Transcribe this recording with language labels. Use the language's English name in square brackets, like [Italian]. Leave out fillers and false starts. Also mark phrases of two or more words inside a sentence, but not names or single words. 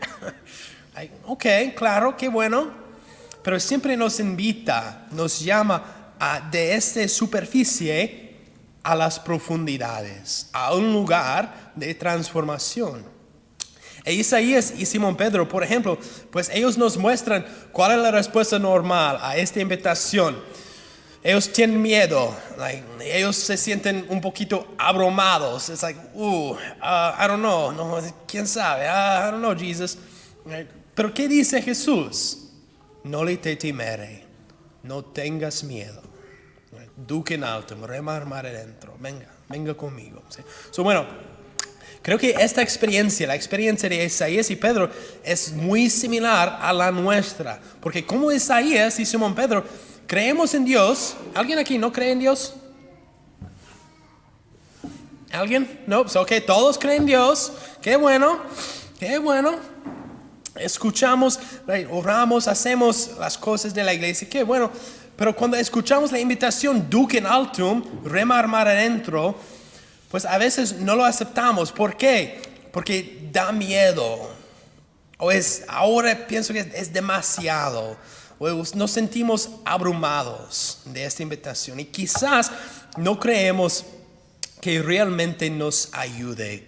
[Spanish] Ok, claro, qué bueno, pero siempre nos invita, nos llama de esta superficie a las profundidades, a un lugar de transformación. Isaías y Simón Pedro, por ejemplo, pues ellos nos muestran cuál es la respuesta normal a esta invitación. Ellos tienen miedo, ellos se sienten un poquito abrumados. [English] Es I don't know, [Spanish] no, quién sabe, [English] I don't know, Jesus. [Spanish] Pero ¿qué dice Jesús? [Latin] Noli te timere, [Spanish] no tengas miedo. [Latin] Duc in altum, [Spanish] remar mar adentro. Venga conmigo. ¿Sí? Bueno, creo que esta experiencia, la experiencia de Isaías y Pedro, es muy similar a la nuestra. Porque como Isaías y Simón Pedro, creemos en Dios. ¿Alguien aquí no cree en Dios? ¿Alguien? No, ok, todos creen en Dios. Qué bueno. Escuchamos, oramos, hacemos las cosas de la iglesia. Qué bueno. Pero cuando escuchamos la invitación [Latin] duc in altum, [Spanish] remar mar adentro, pues a veces no lo aceptamos. ¿Por qué? Porque da miedo. Ahora pienso que es demasiado. O nos sentimos abrumados de esta invitación. Y quizás no creemos que realmente nos ayude.